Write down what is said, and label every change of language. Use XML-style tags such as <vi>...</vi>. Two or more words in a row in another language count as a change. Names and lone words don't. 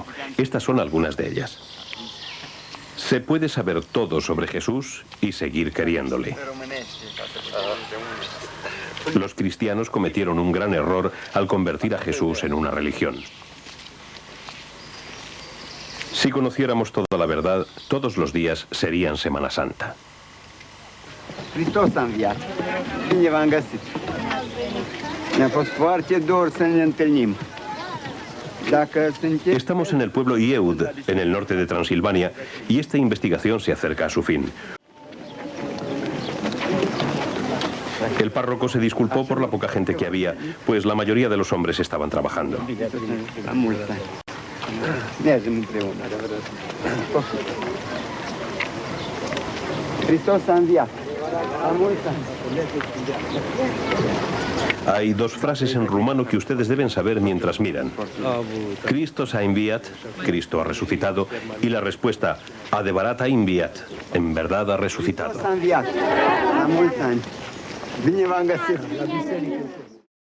<es>Estas son algunas de ellas. Se puede saber todo sobre Jesús y seguir queriéndole. Los cristianos cometieron un gran error al convertir a Jesús en una religión. Si conociéramos toda la verdad, todos los días serían Semana Santa.</es> <ro>Hristos a înviat. Bine v-am găsit. Mi-a fost foarte dor să ne întâlnim.</ro> <es>Estamos en el pueblo Ieud, en el norte de Transilvania, y esta investigación se acerca a su fin. El párroco se disculpó por la poca gente que había, pues la mayoría de los hombres estaban trabajando.</es> <ro>Hristos a înviat.</ro> <es>Hay 2 frases en rumano que ustedes deben saber mientras miran.</es> <ro>Christos a enviat,</ro> <es>Cristo ha resucitado, y la respuesta,</es> <ro>adevărat a enviat,</ro> <es>en verdad ha resucitado.</es>